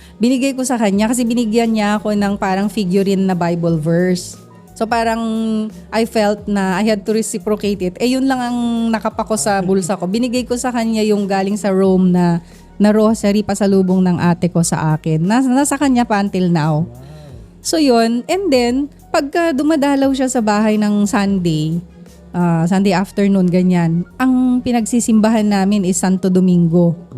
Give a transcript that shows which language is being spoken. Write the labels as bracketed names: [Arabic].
[Filipino] Binigay ko sa kanya kasi binigyan niya ako ng parang figurine na Bible verse. [English] So parang I felt na I had to reciprocate it. [Filipino] Yun lang ang nakapako sa bulsa ko. Binigay ko sa kanya yung galing sa Rome na rosary pasalubong ng ate ko sa akin. Nasa kanya pa until now. So yun. And then, pagka dumadalaw siya sa bahay ng Sunday afternoon, ganyan, ang pinagsisimbahan namin is Santo Domingo.